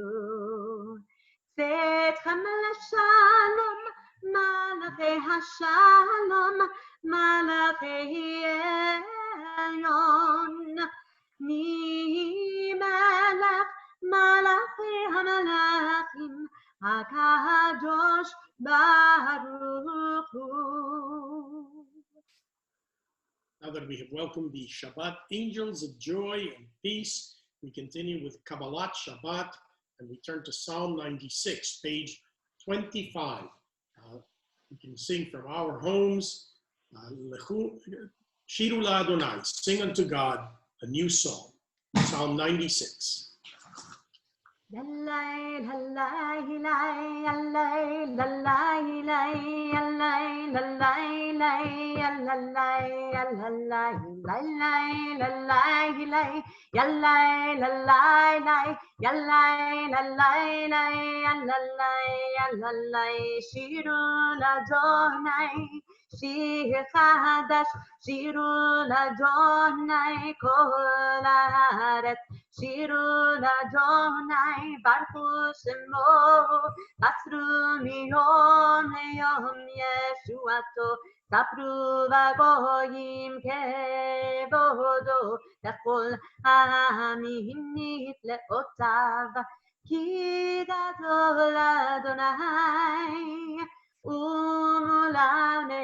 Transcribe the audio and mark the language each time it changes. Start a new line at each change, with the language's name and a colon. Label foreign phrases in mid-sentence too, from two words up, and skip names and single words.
Hebrew: צאתכם לשלום, מלאכי השלום, מלאכי עליון. ני מלך מלכי המלכים, הקדוש ברוך הוא.
English: Now that we have welcomed the Shabbat angels of joy and peace, we continue with Kabbalat Shabbat, and we turn to Psalm 96, page 25. We can sing from our homes,
Hebrew: שירו לה,
English: sing unto God a new song, Psalm 96. Yallay, lallay, lay, yallay, lallay, lay, yallay, lallay, lay, yallay, yallay, lallay, lallay, lay, yallay, lallay, lay, yallay, lallay, lay, yallay, yallay,
Hebrew: שירו לה׳, שיר חדש, שירו לה׳, כל הארץ. שירו לה׳, ברוך שמו, בשרו מיום ליום ישועתו, ספרו בגוים כבודו, לכל העמים נפלאותיו, כי גדול ה׳, ומהלל